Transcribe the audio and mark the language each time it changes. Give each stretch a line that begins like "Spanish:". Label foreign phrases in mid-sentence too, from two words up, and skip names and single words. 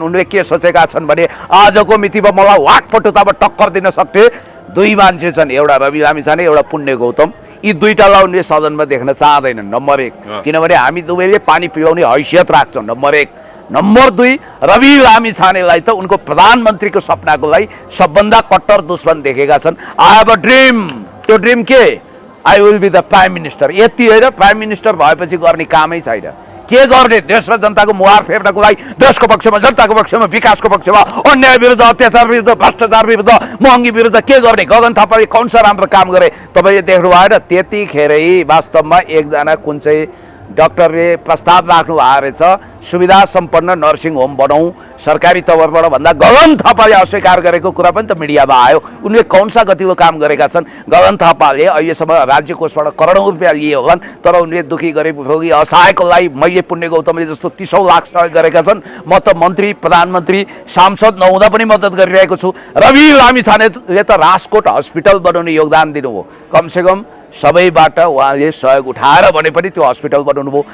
Nepali: उनले के सोचेका छन् भने आजको मितिमा मलाई वाकपटुतामा टक्कर दिन सक्ने दुई मान्छे छन्, एउटा रवि लामिछाने, एउटा पुण्य गौतम। यी दुईटालाई उनले सदनमा देख्न चाहँदैनन्, नम्बर 1। किनभने हामी दुवैले पानी पिलाउने हैसियत राख्छौँ, नम्बर 1। नम्बर 2, रवि लामिछानेलाई त उनको प्रधानमन्त्रीको सपनाको लागि सबभन्दा कट्टर दुश्मन देखेका छन्।
English: I have a dream,
Nepali: त्यो ड्रिम के?
English: I will be the prime minister.
Nepali: यति होइन,
English: prime minister
Nepali: भएपछि गर्ने कामै छैन। के गर्ने? देश र जनताको मुहार फेर्नको लागि देशको पक्षमा, जनताको पक्षमा, विकासको पक्षमा, अन्याय विरुद्ध, अत्याचार विरुद्ध, भ्रष्टाचार विरुद्ध, महँगी विरुद्ध के गर्ने? गगन थापाले
Hindi: कौन सा
Nepali: राम्रो काम गरे तपाईँले देख्नु भएन? त्यतिखेरै वास्तवमा एकजना कुन चाहिँ डाक्टरले प्रस्ताव राख्नु भएको रहेछ, सुविधा सम्पन्न
English: nursing home
Nepali: बनाऊ सरकारी तवरबाट भन्दा गगन थापाले अस्वीकार गरेको कुरा पनि त मिडियामा आयो। उनले
Hindi: कौन सा
Nepali: गतिको काम गरेका छन्? गगन थापाले अहिलेसम्म राज्य कोषबाट करोडौँ रुपियाँ लिए होलान्, तर उनले दुखी गरिब रोगी असहायको लागि मैले पुण्य गौतमले जस्तो 30औं लाख सहयोग गरेका छन्। म त मन्त्री, प्रधानमन्त्री, सांसद नहुँदा पनि मद्दत गरिरहेको छु। रवि लामिछानेले त राजकोट हस्पिटल बनाउने योगदान दिनुभयो, कमसेकम सबैबाट उहाँले सहयोग उठाएर भने पनि त्यो हस्पिटल बनाउनु भयो।